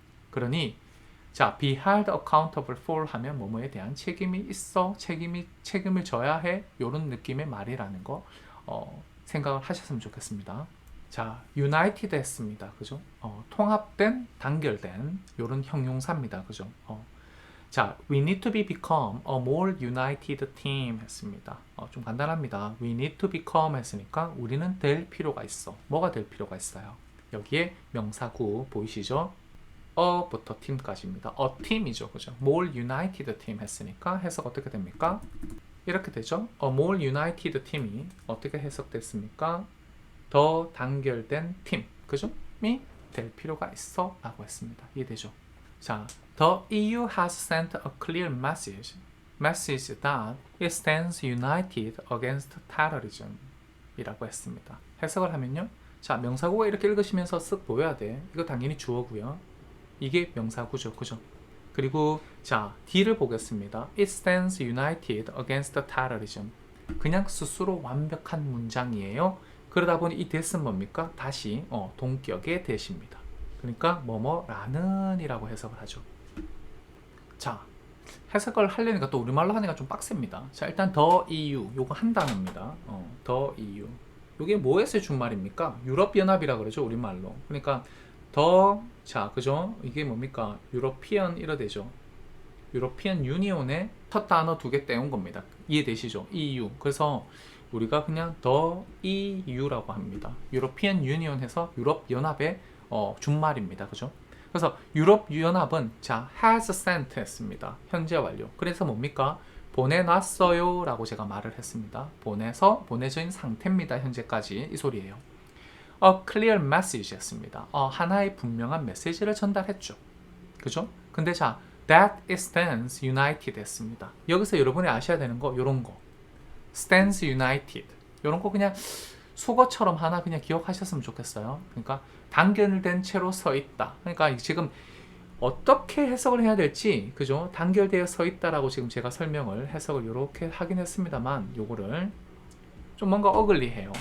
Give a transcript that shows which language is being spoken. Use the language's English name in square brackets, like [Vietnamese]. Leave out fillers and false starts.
[Korean] 그러니 자, be held accountable for 하면 뭐뭐에 대한 책임이 있어, 책임을 져야 해, 요런 느낌의 말이라는 거 생각을 하셨으면 좋겠습니다. 자, united 했습니다. 그죠? 통합된, 단결된 요런 형용사입니다. 그죠? [English] 자, we need to become a more united team [Korean] 했습니다. 좀 간단합니다. [English] we need to become [Korean] 했으니까 우리는 될 필요가 있어. 뭐가 될 필요가 있어요? 여기에 명사구 보이시죠? bu터 team까지입니다. a team이죠. 그죠? [English] more united team [Korean] 했으니까 해석 어떻게 됩니까? 이렇게 되죠. [English] a more united team이 [Korean] 어떻게 해석됐습니까? 더 단결된 팀. 그죠? 이 될 필요가 있어 라고 했습니다. 이해되죠? [English] 자, the EU has sent a clear message that it stands united against terrorism [Korean] 이라고 했습니다. 해석을 하면요. 자, 명사구가 이렇게 읽으시면서 쓱 보여야 돼. 이거 당연히 주어고요. 이게 명사구죠. 그죠? 그리고 자, D를 보겠습니다. [English] It stands united against terrorism. [Korean] 그냥 스스로 완벽한 문장이에요. 그러다 보니 이 that은 뭡니까? 다시 동격의 that입니다. 그러니까 뭐뭐라는 이라고 해석을 하죠. 자, 해석을 하려니까 또 우리말로 하니까 좀 빡셉니다. 자, 일단 the EU 요거 한 단어입니다. the EU 요게 뭐에서 준 말입니까? 유럽연합이라 그러죠. 우리말로. 그러니까 자, 그죠? 이게 뭡니까? 유로피언 이러 되죠. 유로피언 유니온의 첫 단어 두 개 떼온 겁니다. 이해되시죠? EU. 그래서 우리가 그냥 the EU라고 합니다. 유로피언 유니온 해서 유럽연합의 준말입니다. 그죠? 그래서 유럽연합은 자, has sent 했습니다. 현재 완료. 그래서 뭡니까? 보내놨어요 라고 제가 말을 했습니다. 보내진 상태입니다. 현재까지 이 소리예요. [English] A clear message [Korean] 했습니다. 하나의 분명한 메시지를 전달했죠. 그죠? [English] 근데 자, that it stands united [Korean] 했습니다. 여기서 여러분이 아셔야 되는 거 요런 거 [English] stands united [Korean] 요런 거 그냥 속어처럼 하나 그냥 기억하셨으면 좋겠어요. 그러니까 단결된 채로 서 있다. 그러니까 지금 어떻게 해석을 해야 될지 그죠? 단결되어 서 있다라고 지금 제가 해석을 이렇게 하긴 했습니다만 요거를 좀 뭔가 어글리해요.